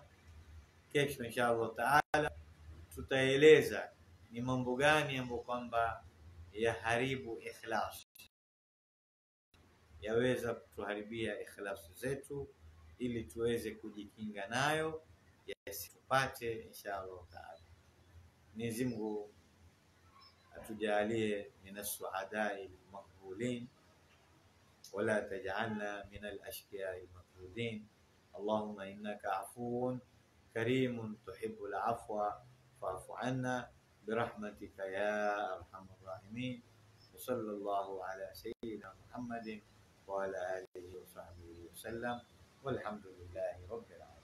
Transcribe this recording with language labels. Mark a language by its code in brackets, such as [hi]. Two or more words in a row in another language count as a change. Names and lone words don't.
[sw] Kesho [ar] إن شاء الله تعالى [sw] tutaeleza ni mambo gani ambayo kwamba yaharibu ikhlas, yaweza kutuharibia ikhlas zetu, ili tuweze kujikinga nayo yasitupate [ar] إن شاء الله تعالى. [sw] Mwenyezi Mungu atujalie [ar] من السعداء مقبولين ولا تجعلنا من الأشقياء مقبوضين. اللهم إنك عفو كريم تحب العفو فاعف عنا برحمتك يا أرحم الراحمين. صلى الله على سيدنا محمد وعلى آله وصحبه وسلم والحمد لله رب العالمين.